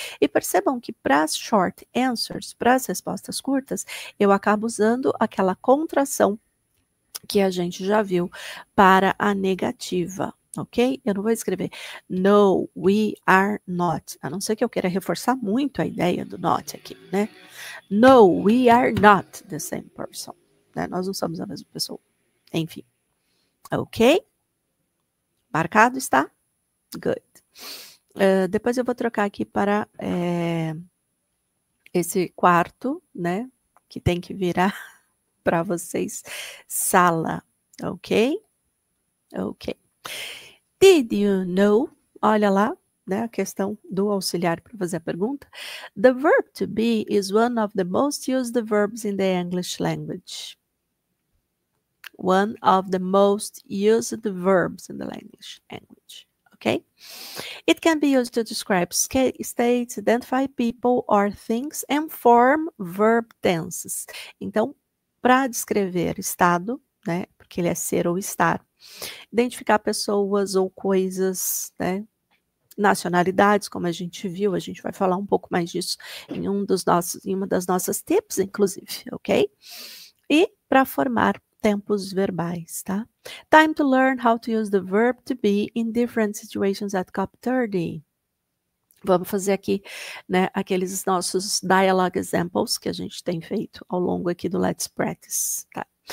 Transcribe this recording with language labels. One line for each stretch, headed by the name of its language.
Portuguese: E percebam que para as short answers, para as respostas curtas, eu acabo usando aquela contração que a gente já viu para a negativa, ok? Eu não vou escrever
English: no, we are not,
Portuguese: a não ser que eu queira reforçar muito a ideia do not aqui, né?
English: No, we are not the same person.
Portuguese: Né? Nós não somos a mesma pessoa. Enfim, ok? Marcado está? Good. Depois eu vou trocar aqui para esse quarto, né? Que tem que virar para vocês sala, ok? Ok.
English: Did you know?
Portuguese: Olha lá, né? A questão do auxiliar para fazer a pergunta.
English: The verb to be is one of the most used verbs in the English language. One of the most used verbs in the language. Okay? It can be used to describe states, identify people or things, and form verb tenses.
Portuguese: Então, para descrever estado, né? Porque ele é ser ou estar. Identificar pessoas ou coisas, né? Nacionalidades, como a gente viu, a gente vai falar um pouco mais disso em uma das nossas tips, inclusive, ok? E para formar tempos verbais, tá?
English: Time to learn how to use the verb to be in different situations at COP 30.
Portuguese: Vamos fazer aqui, né, aqueles nossos dialogue examples que a gente tem feito ao longo aqui do Let's Practice, tá?